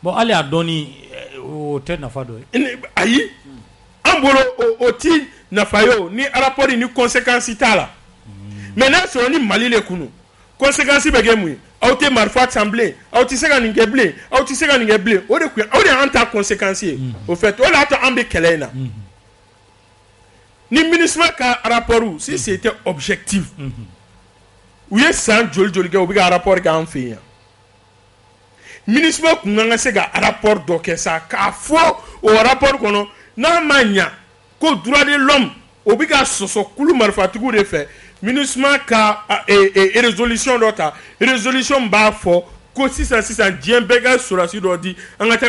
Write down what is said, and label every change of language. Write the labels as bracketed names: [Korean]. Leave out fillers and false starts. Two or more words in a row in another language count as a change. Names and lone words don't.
[Bambara] bon ale a dɔɔni o tɛ nafa dɔ ye ayi an bolo o ti nafa yo ni rapport ni conséquence t'a la mais n'a sɔrɔ ni Mali le kunu conséquence bɛ kɛ mun ye aw tɛ marifa san bilen aw tɛ se ka nin kɛ bilen aw tɛ se ka nin kɛ bilen o de an ta conséquence ye [French] au fait [Bambara] o de y'a to an bɛ kɛlɛ in na ni MINUSMA ka rapport [French] si c'était objectif [Bambara] u ye san joli kɛ u bɛ ka rapport kɛ an fɛ yan MINUSMA kun kan ka se ka rapport dɔ kɛ sa k'a fɔ o rapport kɔnɔ n'a ma ɲa ko [French] droit de l'homme [Bambara] o bɛ ka sɔsɔ kulu marifatigiw de fɛ MINUSMA ka résolution dɔ ta résolution b'a fɔ ko sisan diɲɛ bɛɛ ka sɔrɔsi dɔ di an ka